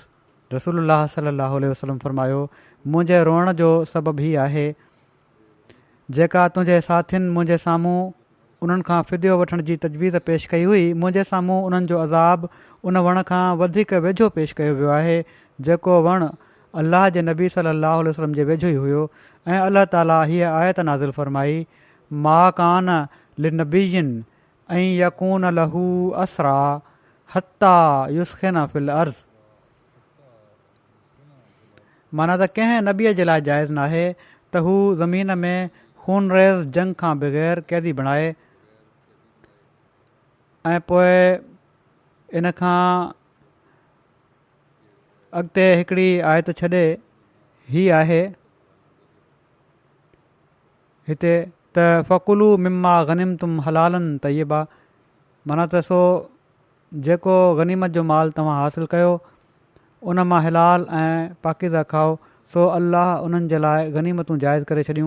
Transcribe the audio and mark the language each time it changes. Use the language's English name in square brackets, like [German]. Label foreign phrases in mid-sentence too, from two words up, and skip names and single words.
[Sindhi] रसूलुल्लाह [Arabic] صلاه وسلم [Sindhi] फ़रमायो, मुंहिंजे रोअण जो सबबु हीअ आहे जेका तुंहिंजे साथियुनि मुंहिंजे साम्हूं उन्हनि खां फ़िदियो वठण जी तजवीज़ पेश कई हुई, मुंहिंजे साम्हूं उन्हनि जो अज़ाब उन वण खां वधीक वेझो पेश कयो वियो आहे जेको वणु अल्लाह जे नबी [Arabic] صلاه وسلم [Sindhi] जे वेझो ई हुयो। ऐं अल्लाह ताला हीअ आयत नाज़िल फ़रमाई, [Arabic] ما كان لنبي أن يكون له أسرى حتى يثخن في الأرض. माना त कंहिं नबीअ जे लाइ जाइज़ नाहे त हू ज़मीन में खूनरेज़ जंग खां बग़ैर क़ैदी बणाए। [Sindhi] ऐं पोइ इन खां अॻिते हिकिड़ी आयत छॾे ही आहे हिते त [Arabic] فكلوا مما غنمتم حلالا طيبا, [Sindhi] माना त सो जेको गनीमत जो माल तव्हां हासिलु कयो उन मां हलाल ऐं पाकीज़ा खाओ, सो अल्लाह उन्हनि जे लाइ गनीमतूं जाइज़ करे छॾियूं।